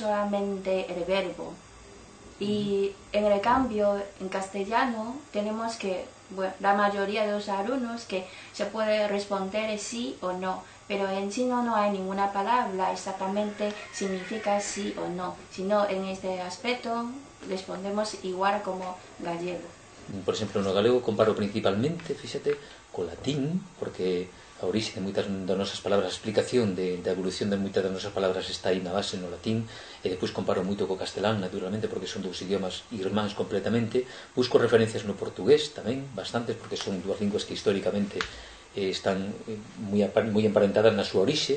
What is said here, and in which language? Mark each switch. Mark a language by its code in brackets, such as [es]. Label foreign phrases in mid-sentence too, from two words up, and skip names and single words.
[es] solamente el verbo, y en el cambio en castellano tenemos que, bueno, la mayoría de los alumnos que se puede responder sí o no, pero en chino no hay ninguna palabra exactamente significa sí o no, sino en este aspecto respondemos igual como gallego. [gl] Por exemplo, no galego comparo principalmente, fíxate, co latín, porque a orixe de moitas das nosas palabras, a explicación da evolución de moitas das nosas palabras está aí na base no latín, e depois comparo moito co castelán, naturalmente, porque son dous idiomas irmáns completamente. Busco referencias no portugués tamén, bastantes, porque son dúas linguas que históricamente están moi emparentadas na súa orixe.